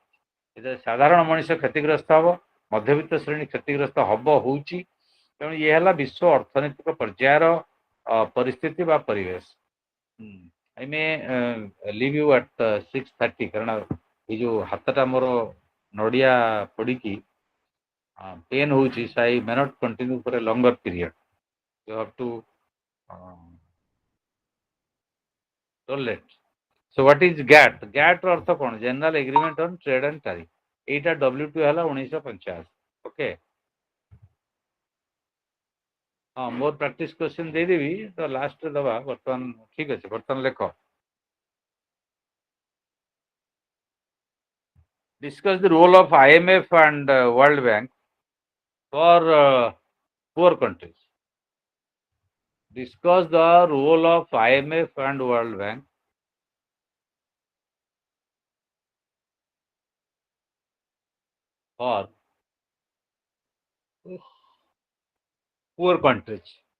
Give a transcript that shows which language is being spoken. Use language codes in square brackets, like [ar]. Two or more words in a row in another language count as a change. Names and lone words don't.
[or] ଏଥିରେ ସାଧାରଣ ମଣିଷ କ୍ଷତିଗ୍ରସ୍ତ ହବ, ମଧ୍ୟବିତ୍ତ ଶ୍ରେଣୀ କ୍ଷତିଗ୍ରସ୍ତ ହବ, ହଉଛି। ତେଣୁ ଇଏ ହେଲା ବିଶ୍ୱ ଅର୍ଥନୈତିକ ପର୍ଯ୍ୟାୟର ପରିସ୍ଥିତି ବା ପରିବେଶ। [en] I may leave you at 6:30, [or] କାରଣ ଏଇ ଯୋଉ ହାତଟା ମୋର ନଡ଼ିଆ ପଡ଼ିକି ପେନ୍ ହଉଛି, [en] so I may not continue for a longer period. You have to tolerate. So what is GATT? GATT [or] ର ଅର୍ଥ କ'ଣ? [en] General Agreement on Trade and Tariff. [or] ଏଇଟା WTO ହେଲା 1985। ଓକେ, ହଁ, ମୋର [en] practice question [or] ଦେଇଦେବି ତ ଲାଷ୍ଟରେ ଦେବା। ବର୍ତ୍ତମାନ ଠିକ ଅଛି, ବର୍ତ୍ତମାନ ଲେଖ। [en] Discuss the role of IMF and World Bank for poor countries. Discuss the role of IMF and World Bank for poor countries.